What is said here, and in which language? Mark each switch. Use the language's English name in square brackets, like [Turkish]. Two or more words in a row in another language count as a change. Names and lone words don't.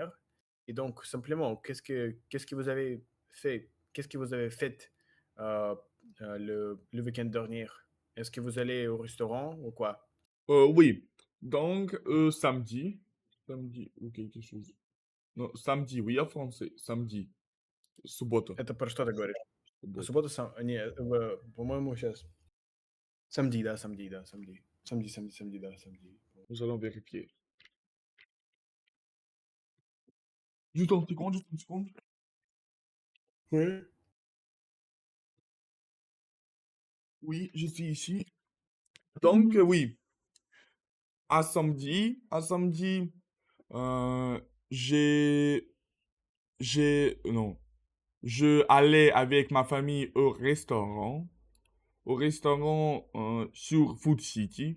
[French] Et donc, simplement, qu'est-ce que vous avez fait? Qu'est-ce que vous avez fait le week-end dernier? Est-ce que vous allez au restaurant ou quoi? Oui. Donc, samedi ou quelque chose. Non, samedi, oui, en français. Samedi. [Russian] Суббота. Это про что ты говоришь? Суббота. Суббота, не, по-моему, сейчас. Самedi, да, самedi, да, [French] самedi. Samedi, да, samedi. Nous allons vérifier. Juste une seconde, juste une seconde. Oui. Oui, je suis ici. Donc, oui, à samedi, euh, j'ai, non, je allais avec ma famille au restaurant sur Food City.